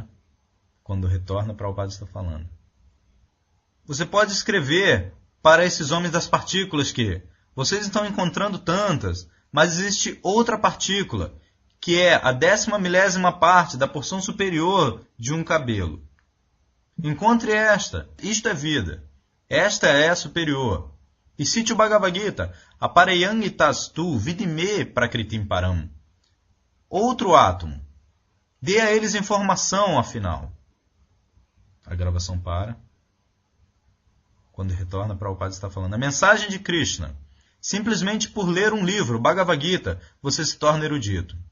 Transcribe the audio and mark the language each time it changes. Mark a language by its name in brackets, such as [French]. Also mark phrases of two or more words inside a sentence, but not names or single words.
[Portuguese] Quando retorna, Prabhupada está falando. Você pode escrever para esses homens das partículas que vocês estão encontrando tantas, mas existe outra partícula, que é a 10ª parte da porção superior de um cabelo. Encontre esta. Isto é vida. Esta é a superior. E cite o Bhagavad Gita. [Sanskrit] अपरेयमितस्तु विद्धि मे प्रकृतिं पराम्. [Portuguese] Outro átomo. Dê a eles informação, afinal. A gravação para. Quando retorna, Prabhupada está falando. A mensagem de Krishna. Simplesmente por ler um livro, Bhagavad Gita, você se torna erudito.